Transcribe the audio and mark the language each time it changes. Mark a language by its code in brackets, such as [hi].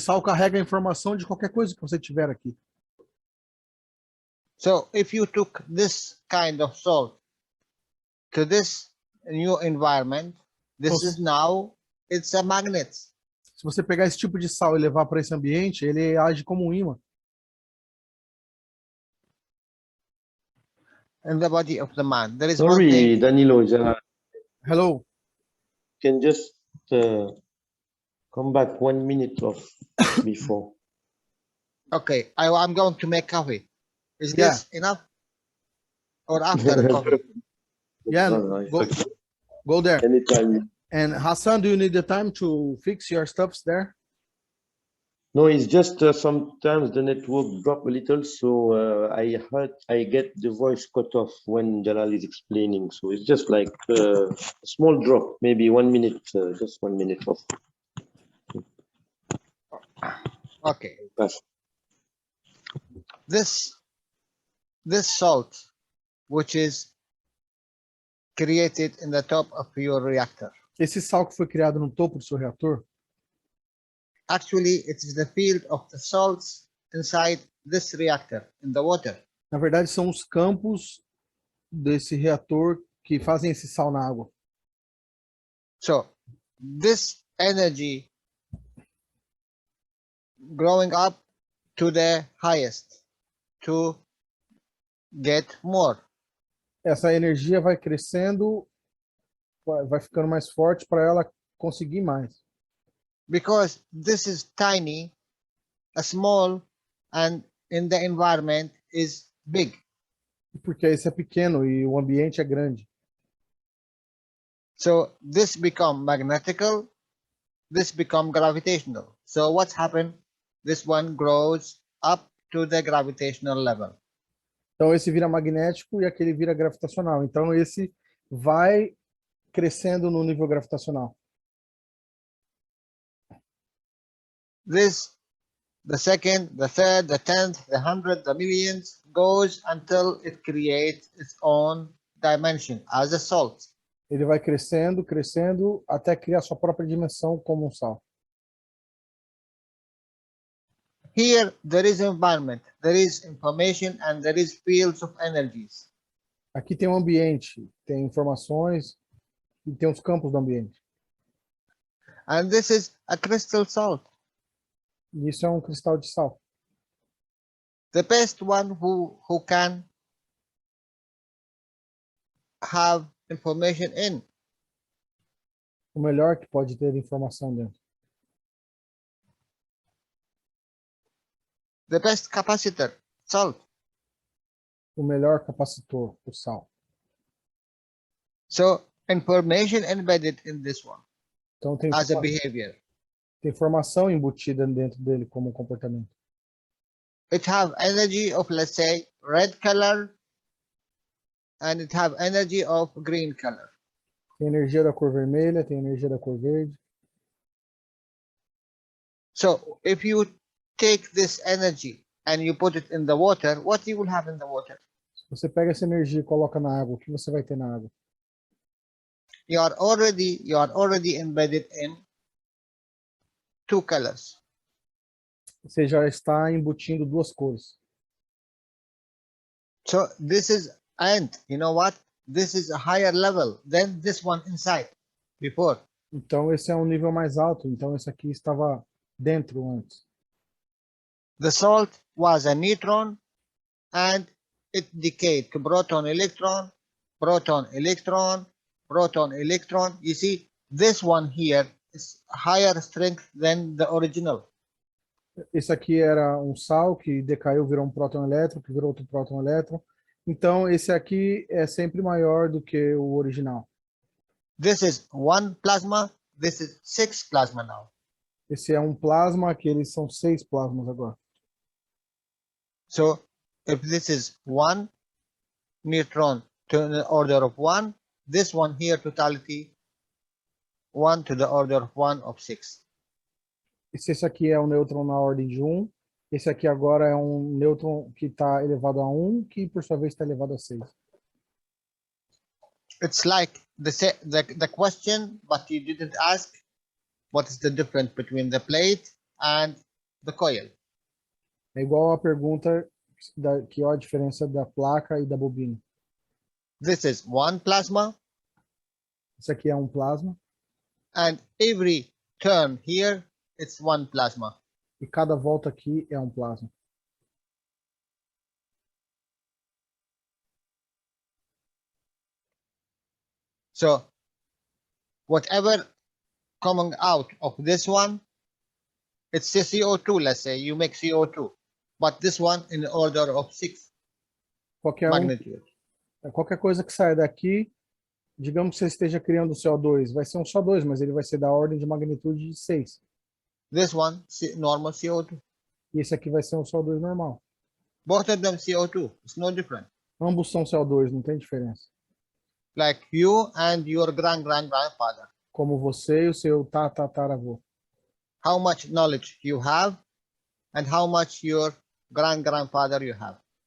[pt] sal carrega a informação de qualquer coisa que você tiver aqui. [en] So if you took this kind of salt to this new environment, it's a magnet. [pt] Se você pegar esse tipo de sal e levar para esse ambiente, ele age como um ímã. [en] In the body of the man, there is Sorry, one thing. Danilo. Hello. Can just come back 1 minute before. Okay, I'm going to make coffee. Is this enough? Or after the coffee? Yeah, go there. Anytime. And Hassan, do you need the time to fix your stuffs there? No, it's just sometimes the network drop a little, so I get the voice cut off when Jalal is explaining. So it's just like a small drop, maybe 1 minute, just 1 minute off. Okay. Pass. This salt, which is created in the top of your reactor, [pt] Esse sal que foi criado no topo do seu reator, [en] actually it is the field of the salts inside this reactor in the water. [pt] na verdade, são os campos desse reator que fazem esse sal na água. [en] So this energy growing up to the highest to get more. [pt] Essa energia vai crescendo, vai ficando mais forte para ela conseguir mais. [en] Because this is tiny, small, and in the environment is big. [pt] Porque esse é pequeno e o ambiente é grande. [en] So this become magnetical, this become gravitational. So what's happened? This one grows up to the gravitational level. [pt] Então esse vira magnético e aquele vira gravitacional. Então esse vai crescendo no nível gravitacional. [en] This, the second, the third, the 10th, the 100th, the millions goes until it creates its own dimension as a salt. [pt] Ele vai crescendo, crescendo, até criar sua própria dimensão como um sal. [en] Here there is environment, there is information, and there is fields of energies. [pt] Aqui tem um ambiente, tem informações e tem os campos do ambiente. [en] And this is a crystal salt. [pt] E isso é um cristal de sal. [en] The best one who can have information in. [pt] O melhor que pode ter informação dentro. [en] The best capacitor, salt. [pt] O melhor capacitor, o sal. [en] So information embedded in this one [pt] Então tem, [en] as a behavior. [pt] tem informação embutida dentro dele como comportamento. [en] It have energy of, let's say, red color, and it have energy of green color. [pt] Tem energia da cor vermelha, tem energia da cor verde. [en] So if you take this energy and you put it in the water, what you will have in the water? [pt] Se você pega essa energia e coloca na água, o que você vai ter na água? [en] You are already embedded in two colors. [pt] Você já está embutindo duas cores. [en] So this is, and you know what? This is a higher level than this one inside before. [pt] Então esse é um nível mais alto. Então esse aqui estava dentro antes. [en] The salt was a neutron and it decayed to proton, electron, proton, electron, proton, electron. You see, this one here is higher strength than the original. [pt] Esse aqui era um sal que decaiu, virou um próton elétron, que virou outro próton elétron. Então esse aqui é sempre maior do que o original. [en] This is one plasma, this is 6 plasma now. [pt] Esse é um plasma, aqueles são 6 plasmas agora. [en] So if this is 1 neutron to the order of 1, this one here totality 1 to the order of 1 of 6. [pt] E se esse aqui é um nêutron na ordem de 1, esse aqui agora é um nêutron que está elevado a 1, que por sua vez está elevado a 6. [en] It's like the question, but you didn't ask what is the difference between the plate and the coil. [pt] É igual a pergunta que é a diferença da placa e da bobina. [en] This is one plasma, [pt] Esse aqui é um plasma [en] and every turn here it's one plasma. [pt] e cada volta aqui é um plasma. [en] So whatever coming out of this one, it's a CO2, let's say you make CO2, but this one in the order of 6 magnitude. [pt] Qualquer coisa que saia daqui, digamos que você esteja criando CO2, vai ser um CO2, mas ele vai ser da ordem de magnitude de 6. [en] This one, normal CO2. [pt] E esse aqui vai ser um CO2 normal. [en] Both of them CO2. It's no different. [pt] Ambos são CO2, não tem diferença. [en] Like you and your grandfather. [pt] Como você e o seu tataravô. [en] How much knowledge you have and how much your grandfather you have.